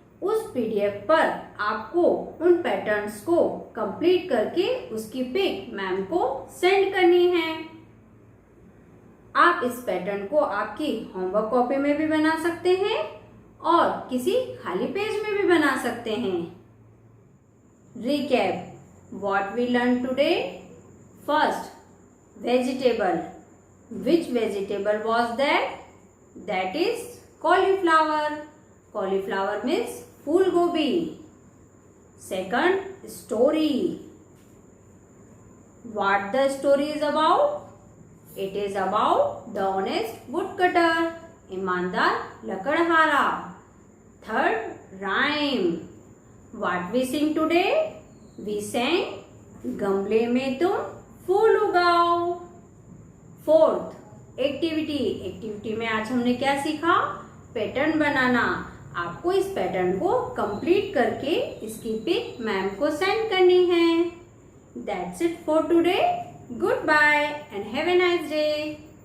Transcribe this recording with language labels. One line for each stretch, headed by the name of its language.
Hindi: उस पीडीएफ पर आपको उन पैटर्न्स को कंप्लीट करके उसकी पिक मैम को सेंड करनी है। आप इस पैटर्न को आपकी होमवर्क कॉपी में भी बना सकते हैं और किसी खाली पेज में भी बना सकते हैं।
English: Recap what we learned today. First, vegetable. Which vegetable was that? That is cauliflower. Cauliflower means
Hindi: फूल गोभी।
English: Second, story. What the story is about? It is about the honest woodcutter,
Hindi: ईमानदार लकड़हारा।
English: Third, rhyme. What we sing today? We sang
Hindi: गमले में तुम फूल उगाओ। Fourth, activity. Activity में आज हमने क्या सीखा? पैटर्न बनाना। आपको इस पैटर्न को कंप्लीट करके इसकी पिक मैम को सेंड करनी है।
English: That's it for today. Goodbye and have a nice day.